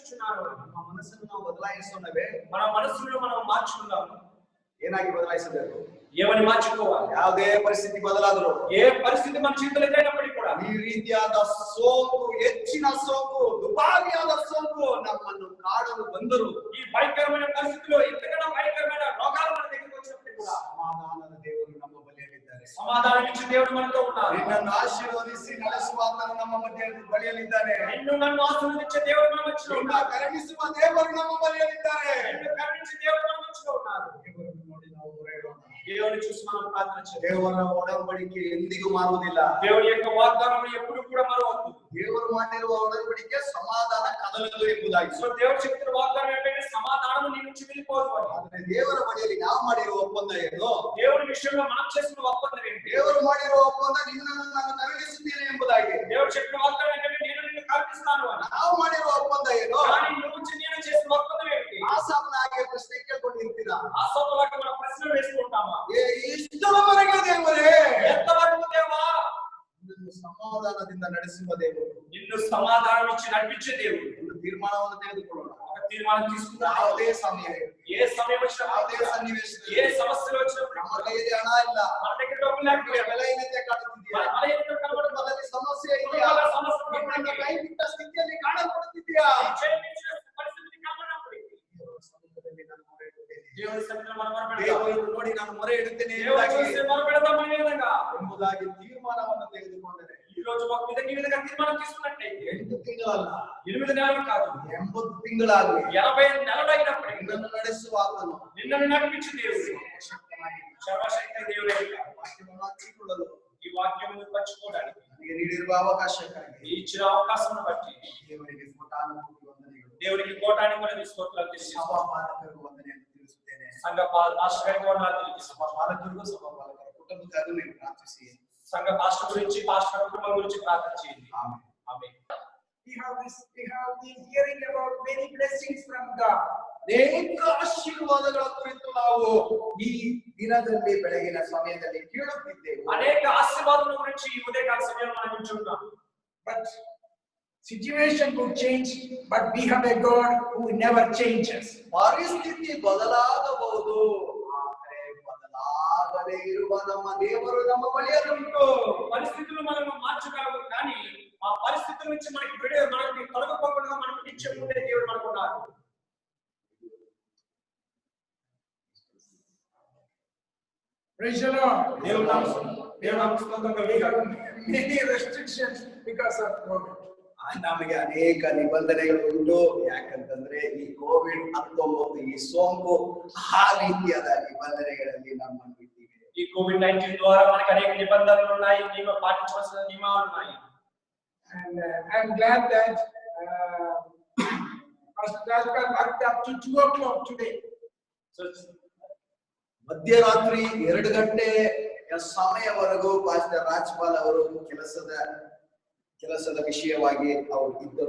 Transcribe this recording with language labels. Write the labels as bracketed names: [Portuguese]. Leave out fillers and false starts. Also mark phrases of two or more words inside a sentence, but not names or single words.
[Telugu] ఉన్నాను. [Kannada] ನಮ್ಮ ಮನಸ್ಸನ್ನು ನಾವು ಬದಲಾಯಿಸೋಣವೇ? [Telugu] మన మనసును మనం మార్చుకుందాం. [Kannada] ಏನಾಗಿ ಬದಲಾಯಿಸಬೇಕು? [Telugu] ఏమని మార్చుకోవాలి? [Kannada] ಯಾವುದೇ ಪರಿಸ್ಥಿತಿ ಬದಲಾದರೂ, [Telugu] ఏ పరిస్థితి మన జీవితంలో ఎదురైనప్పటికీ కూడా [Kannada] ಈ ರೀತಿಯಾದ ಸೋಂಕು, ಹೆಚ್ಚಿನ ಸೋಂಕು, ದುಬಾರಿಯಾದ ಸೋಂಕು ನಮ್ಮನ್ನು ಕಾಡಲು ಬಂದರು, [Telugu] ఈ భయంకరమైన పరిస్థితిలో ఇంతకన్నా భయంకరమైన రోగాలు మన దగ్గరికి వచ్చినప్పటికీ కూడా [Kannada] ಸಮಾಧಾನದ ದೇವರು ನಮ್ಮ ಬಳಿಯಲ್ಲಿದ್ದಾರೆ. [Telugu] సమాధానం ఇచ్చే దేవుడు మనతో ఉన్నారు. [Kannada] ನಿನ್ನನ್ನು ಆಶೀರ್ವದಿಸಿ ನಡೆಸುವಾತನು ನಮ್ಮ ಬಳಿಯಲ್ಲಿದ್ದಾನೆ. [Telugu] నిన్ను నన్ను ఆశీర్వదించే దేవుడు మన మధ్యలో [Kannada] ನಿನ್ನ [Telugu] ఉన్నారు. [Kannada] ಕರುಣಿಸುವ ದೇವರು ನಮ್ಮ ಬಳಿಯಲ್ಲಿದ್ದಾರೆ. [Telugu] నిన్ను కరుణించే దేవుడు మన మధ్యలో ఉన్నారు. [Kannada] ದೇವರನ್ನು ನೋಡಿ ನಾವು ಮೊರೆಯಿಡೋಣ. [Telugu] దేవుని చూసి మనం ప్రార్థన చేద్దాం. [Kannada] ದೇವರ ಒಡಂಬಡಿಕೆ ಎಂದಿಗೂ ಮಾರುವುದಿಲ್ಲ. [Telugu] దేవుని యొక్క వాగ్దానం ఎప్పుడు కూడా మరవద్దు. [Kannada] ದೇವರು ಮಾಡಿರುವ ಒಡಂಬಡಿಕೆ ಸಮಾಧಾನ ಕದಲದು ಎಂಬುದಾಗಿ. [Telugu] సో దేవుడు చెప్పిన వాగ్దానం ఏంటంటే సమాధానం నీ నుంచి వెళ్ళిపోదు అని. [Kannada] ಆದರೆ ದೇವರ ಬಳಿಯಲ್ಲಿ ನಾವು ಮಾಡಿರುವ ಒಪ್ಪಂದ ಏನು? [Telugu] దేవుని విషయంలో మనం చేసిన ఒప్పందం ఏంటి? [Kannada] ದೇವರು ಮಾಡಿರುವ ಒಪ್ಪಂದ ನಿನ್ನನ್ನು ನಾನು ಕರುಣಿಸುತ್ತೇನೆ ಎಂಬುದಾಗಿ. [Telugu] దేవుడు చెప్పిన వాగ్దానం ఏంటంటే నేను నిన్ను కరుణిస్తాను అని. [Kannada] ನಾವು ಮಾಡಿರುವ ಒಪ್ಪಂದ ಏನು? [Telugu] కానీ నువ్వు నేను చేసిన ఒప్పందం ఏంటి? [Kannada] ಆಸಾಫನ ಹಾಗೆ ಪ್ರಶ್ನೆ ಕೇಳ್ಕೊಂಡಿರ್ತೀರಾ? [Telugu] ఆసోపులకు మనం ప్రశ్నలు వేసుకుంటామా? [Kannada] ಇಷ್ಟರವರೆಗೆ ದೇವರೇ, [Telugu] ఎంతవరకు దేవా [Kannada] ನಿನ್ನನ್ನು ಸಮಾಧಾನದಿಂದ ನಡೆಸುವ ದೇವರು, [Telugu] నిన్ను సమాధానం ఇచ్చి నడిపించే దేవుడు. [Kannada] ಒಂದು ತೀರ್ಮಾನವನ್ನು ತೆಗೆದುಕೊಳ್ಳೋಣ. [Telugu] ఒక తీర్మానం తీసుకుందాం. [Kannada] ಯಾವುದೇ ಸಮಯ, [Telugu] ఏ సమయం వచ్చినా, [Kannada] ಯಾವುದೇ ಸನ್ನಿವೇಶದಲ್ಲಿ [Telugu] ఏ ಸಮస్యలు వచ్చినప్పుడు [Kannada] ನಮ್ಮ ಕೈಯಲ್ಲಿ ಹಣ ಇಲ್ಲ, [Telugu] మన దగ్గర డబ్బులు లేకపోతే [Kannada] ಬೆಲೆಹೀನತೆ ಕಾಣುತ್ತಿದೆಯಾ? [Telugu] మన ఎదుట కనబడుతున్న [Kannada] ಕುಟುಂಬದಲ್ಲಿ ಸಮಸ್ಯೆ ಇದೆಯಾ? [Telugu] కుటుంబాల సమస్యలు [Kannada] ನಿನ್ನನ್ನು ಕೈ ಬಿಟ್ಟ ಸ್ಥಿತಿಯಲ್ಲಿ ಕಾಣಲ್ಪಡುತ್ತಿದೆಯಾ? [Telugu] క్షమించిన పరిస్థితిని కనబడినప్పటికీ [Kannada] ದೇವರ ಸಮ್ಮುಖದಲ್ಲಿ ನಾನು ಮೊರೆ ಇಡುತ್ತೇನೆ. [Telugu] దేవుని సన్నిధిలో మనం మొరపెడతాం. [Kannada] ದೇವರನ್ನು ನೋಡಿ ನಾನು ಮೊರೆ ಇಡುತ್ತೇನೆ [Telugu] దేవుని చూసి మొరపెడతాం అనే విధంగా [Kannada] ಎಂಬುದಾಗಿ ತೀರ್ಮಾನವನ್ನು ತೆಗೆದುಕೊಂಡರೆ [Telugu] ఈ రోజు ఒక విధంగా తీర్మానం తీసుకున్నట్లయితే [Kannada] 8 ತಿಂಗಳಲ್ಲ, [Telugu] 8 నెలలు కాదు, [Kannada] 80 ತಿಂಗಳಾಗಲಿ [Telugu] 80 నెలలు అయినప్పటికీ [Kannada] ನಿನ್ನನ್ನು ನಡೆಸುವ ಆತನು [Telugu] నిన్ను నడిపించే దేవుడు, [Kannada] ಶಕ್ತನಾಗಿ [Telugu] సర్వశక్తి దేవుడే. [Kannada] ವಾಕ್ಯವನ್ನು ಹಂಚಿಕೊಳ್ಳಲು [Telugu] ఈ వాక్యం పంచుకోవడానికి [Kannada] ನನಗೆ ನೀಡಿರುವ ಅವಕಾಶಕ್ಕಾಗಿ [Telugu] ఈ ఇచ్చిన అవకాశం బట్టి [Kannada] ದೇವರಿಗೆ ಕೋಟಾನುಕೋಟಿ ವಂದನೆಗಳು. [Telugu] దేవునికి కోటాని కూడా స్తోత్రాలు తెలియజేస్తాం. [Kannada] ಸಭಾ ಪಾಲಕರಿಗೂ ವಂದನೆಯನ್ನು ತಿಳಿಸುತ್ತೇನೆ. [Telugu] సంఘ పాస్టర్ గారికి వందనాలు తెలియజేస్తాం. [Kannada] ಸಭಾ ಪಾಲಕರಿಗೂ ಸಭಾ ಪಾಲಕರ ಕುಟುಂಬಕ್ಕಾಗಿ ನೀವು ಪ್ರಾರ್ಥಿಸಿ. [Telugu] సంఘ పాస్టర్ గురించి, పాస్టర్ కుటుంబం గురించి ప్రార్థన చేయండి. [Kannada] ಆಮೆನ್. [Telugu] ఆమేన్. [English] We have been hearing about many blessings from God. [Kannada] ಅನೇಕ ಆಶೀರ್ವಾದಗಳ ಕುರಿತು ನಾವು ಈ ದಿನದಲ್ಲಿ ಬೆಳಗಿನ ಸಮಯದಲ್ಲಿ ಕೇಳುತ್ತಿದ್ದೇವೆ. [Telugu] అనేక ఆశీర్వాదాల గురించి ఈ ఉదయకాల సమయంలో మనం వింటున్నాం. [English] But situation could change, but we have a God who never changes. [Kannada] ಪರಿಸ್ಥಿತಿ ಬದಲಾಗಬಹುದು, ಆದರೆ ಬದಲಾಗದೇ ಇರುವ ನಮ್ಮ ದೇವರು ನಮ್ಮ ಬಳಿಯಲ್ಲುಂಟು. [Telugu] పరిస్థితులు మనం మార్చగలము, కానీ ఆ పరిస్థితుల నుంచి మనకి మనకి తొలగిపోకుండా మనకు నిత్యం ఉండే దేవుడు మనకున్నారు. [English] Praise the Lord. [Telugu] దేవుడు నామస్తుతంగా [English] We have many restrictions because of COVID. [Kannada] ನಮಗೆ ಅನೇಕ ನಿಬಂಧನೆಗಳು ಉಂಟು. ಯಾಕಂತಂದ್ರೆ ಈ ಕೋವಿಡ್-19 ಈ ಸೋಂಕು ಆ ರೀತಿಯಾದ ನಿಬಂಧನೆಗಳಲ್ಲಿ ನಮ್ಮನ್ನು ಬಿಟ್ಟಿದೆ. [Telugu] ఈ కోవిడ్-19 ద్వారా మనకి అనేక నిబంధనలు ఉన్నాయి, పాటించవలసిన నియమాలు ఉన్నాయి. [English] And I'm glad that Pastor Rajpal worked up to 2 o'clock today. [Telugu] సో [Kannada] ಮಧ್ಯರಾತ್ರಿ 2 ಗಂಟೆ ಸಮಯವರೆಗೂ ಪಾಸ್ಟರ್ ರಾಜ್ಪಾಲ್ ಅವರು ಕೆಲಸದ ವಿಷಯವಾಗಿ ಅವರು ಇದ್ದರು.